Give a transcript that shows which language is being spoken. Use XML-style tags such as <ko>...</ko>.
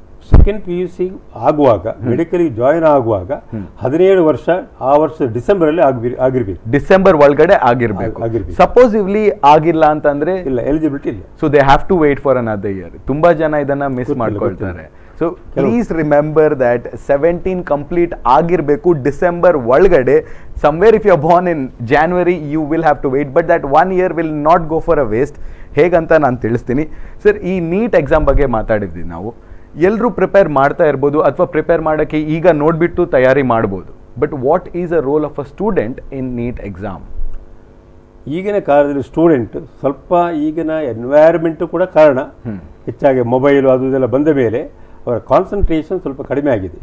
<kn>Second PUC ಆಗುವಾಗ, ಮೆಡಿಕಲ್ಗೆ join ಆಗುವಾಗ 17 ವರ್ಷ, ಆ ವರ್ಷ ಡಿಸೆಂಬರಲ್ಲಿ ಆಗಿರ್ಬೇಕು. ಡಿಸೆಂಬರ್ ಒಳಗಡೆ ಆಗಿರ್ಬೇಕು. ಸಪೋಸಿವ್ಲಿ ಆಗಿಲ್ಲ ಅಂತಂದ್ರೆ ಇಲ್ಲ, ಎಲಿಜಿಬಿಲಿಟಿ ಇಲ್ಲ.</kn> <en>So they have to wait for another year.</en> <kn>ತುಂಬಾ ಜನ ಇದನ್ನ ಮಿಸ್ ಮಾಡ್ಕೊಳ್ತಾರೆ.</kn> <en>so please remember that 17</en> <kn>complete ಆಗಿರ್ಬೇಕು ಡಿಸೆಂಬರ್ ಒಳಗಡೆ.</kn> <en>somewhere if you are born in January you will have to wait, but that 1 year will not go for a waste.</en> <kn>ಹೇಗಂತ ನಾನು ತಿಳಿಸ್ತೀನಿ sir. ಈ NEET exam ಬಗ್ಗೆ ಮಾತಾಡಿದ್ವಿ ನಾವು. ಎಲ್ಲರೂ ಪ್ರಿಪೇರ್ ಮಾಡ್ತಾ ಇರ್ಬೋದು ಅಥವಾ ಪ್ರಿಪೇರ್ ಮಾಡೋಕ್ಕೆ ಈಗ ನೋಡಿಬಿಟ್ಟು ತಯಾರಿ ಮಾಡ್ಬೋದು.</kn> <en>But what is a role of a student in NEET exam?</en> <kn>ಈಗಿನ ಕಾಲದಲ್ಲಿ ಸ್ಟೂಡೆಂಟ್ ಸ್ವಲ್ಪ ಈಗಿನ ಎನ್ವೈರ್ಮೆಂಟು ಕೂಡ ಕಾರಣ, ಹೆಚ್ಚಾಗಿ ಮೊಬೈಲು ಅದು ಇದೆಲ್ಲ ಬಂದ ಮೇಲೆ ಅವರ ಕಾನ್ಸಂಟ್ರೇಷನ್ ಸ್ವಲ್ಪ ಕಡಿಮೆ ಆಗಿದೆ,</kn>